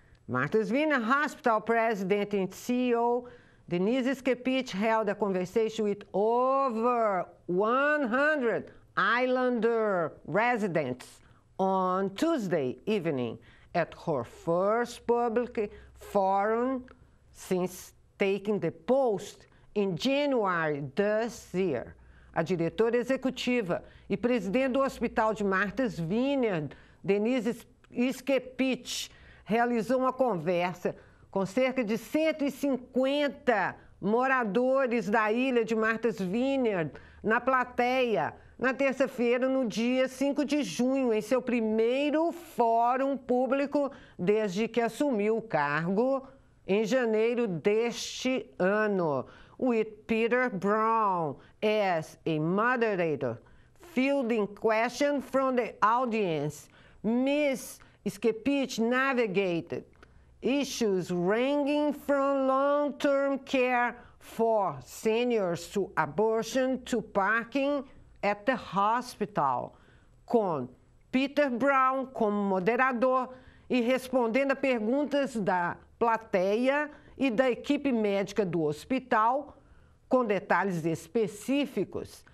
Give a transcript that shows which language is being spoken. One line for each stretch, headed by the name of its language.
English: Martha's Vineyard Hospital President and CEO Denise Skepich held a conversation with over 100 Islander residents on Tuesday evening at her first public forum since taking the post in January this year.
Portuguese: A diretora executiva e presidente do Hospital de Martha's Vineyard, Denise Skepich, realizou uma conversa com cerca de 150 moradores da ilha de Martha's Vineyard na plateia, na terça-feira, no dia 5 de junho, em seu primeiro fórum público desde que assumiu o cargo em janeiro deste ano.
English: With Peter Brown as a moderator, fielding questions from the audience, Ms. Skepich navigated issues ranging from long-term care for seniors to abortion to parking at the hospital,
Portuguese: com Peter Brown como moderador e respondendo a perguntas da plateia e da equipe médica do hospital, com detalhes específicos.